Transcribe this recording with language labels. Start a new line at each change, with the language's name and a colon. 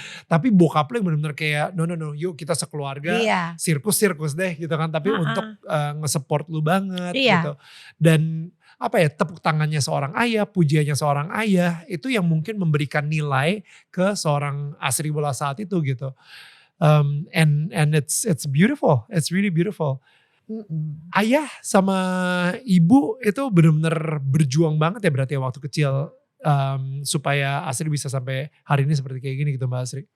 Indonesian: Tapi bokap lu yang benar-benar kayak no yuk kita sekeluarga sirkus deh gitu kan. Tapi untuk nge-support lu banget gitu. Dan tepuk tangannya seorang ayah, pujiannya seorang ayah itu yang mungkin memberikan nilai ke seorang Asri Bola saat itu gitu.
English: And it's beautiful, it's really beautiful.
Indonesian: Ayah sama ibu itu benar-benar berjuang banget ya berarti waktu kecil supaya Asri bisa sampai hari ini seperti kayak gini gitu Mbak Asri.